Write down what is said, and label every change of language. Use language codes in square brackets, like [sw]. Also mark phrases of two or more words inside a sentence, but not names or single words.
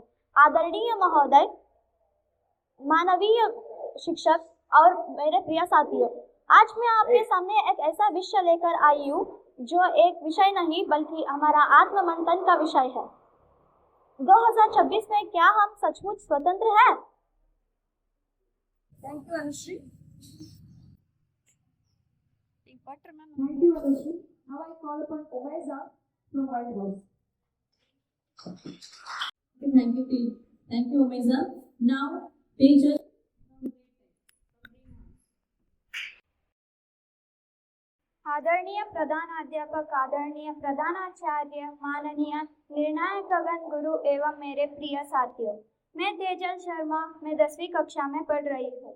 [hi] आदरणीय महोदय, मानवीय शिक्षक और मेरे प्रिय साथियों, आज मैं आपके सामने एक ऐसा विषय लेकर आई हूँ जो एक विषय नहीं बल्कि हमारा आत्ममंथन का विषय है। 2026 में क्या हम सचमुच स्वतंत्र हैं? [en] Thank you, Anushri. Thank you, Anushri. Now I call upon Omeza from White House. Okay, thank you, team. Thank you, Omeza. Now, Tejas. [hi] आदरणीय प्रधानाध्यापक, आदरणीय प्रधानाचार्य, माननीय निर्णायकगण, गुरु एवं मेरे प्रिय साथियों, मैं तेजल शर्मा, मैं 10वीं कक्षा में पढ़ रही हूँ।